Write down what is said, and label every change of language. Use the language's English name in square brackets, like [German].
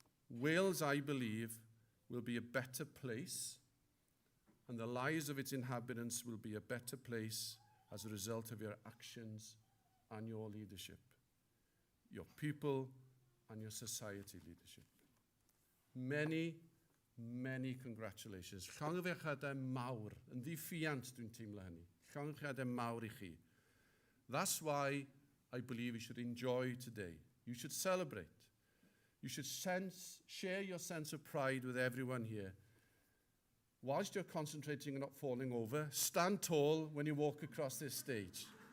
[English] Wales, I believe, will be a better place, and the lives of its inhabitants will be a better place as a result of your actions and your leadership, your people and your society leadership. Many, many congratulations. [Welsh] Llongyfarchiadau mawr, yn ddiffiant dwi'n teimlo hynny. Llongyfarchiadau mawr I chi. [English] That's why I believe you should enjoy today. You should celebrate. You should share your sense of pride with everyone here. Whilst you're concentrating on not falling over, stand tall when you walk across this stage.